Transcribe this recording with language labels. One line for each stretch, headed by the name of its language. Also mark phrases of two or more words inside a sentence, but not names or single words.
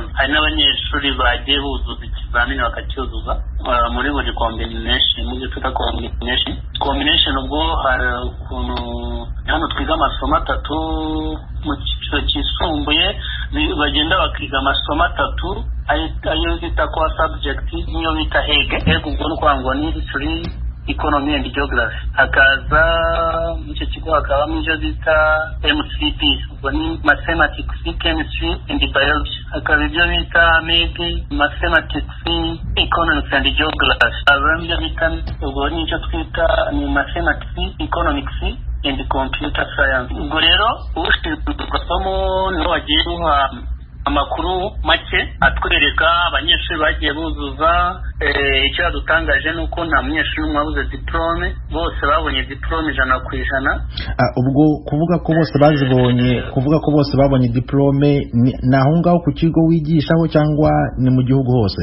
Kinyarwanda: Hari n'abanyeshuri bagiye buzuza ikizamini bakacyuzuza muri buri combination, mu gihe twita combination. Ubwo hari ukuntu hano twiga amasomo 3 mu cyiciro cyisumbuye, bagenda bakiga amasomo 3 ayo bita kwa subject niyo bita hege. Ubwo ni ukuvuga ni
English: history, economy and geography.
Kinyarwanda: Hakaza mu icyo kigo hakabamo ibyo bita MCP, ubwo ni
English: mathematics, chemistry and biology.
Kinyarwanda: Hakaba ibyo bita MEG,
English: mathematics, economics and geography.
Kinyarwanda: Hakaba ibyo bita ubwo ni icyo twita ni
English: mathematics, economics and computer science.
Kinyarwanda: Ubwo rero ushinzwe amasomo niho wagiye guha amakuru make atwereka abanyeshuri bagiye buzuza. Icyo yadutangaje ni uko nta munyeshuri n'umwe wabuze diplome, bose babonye diplome 100%. Ubwo kuvuga ko bose bazibonye, kuvuga ko bose babonye diplome ni aho ngaho ku kigo wigishaho cyangwa ni mu gihugu hose?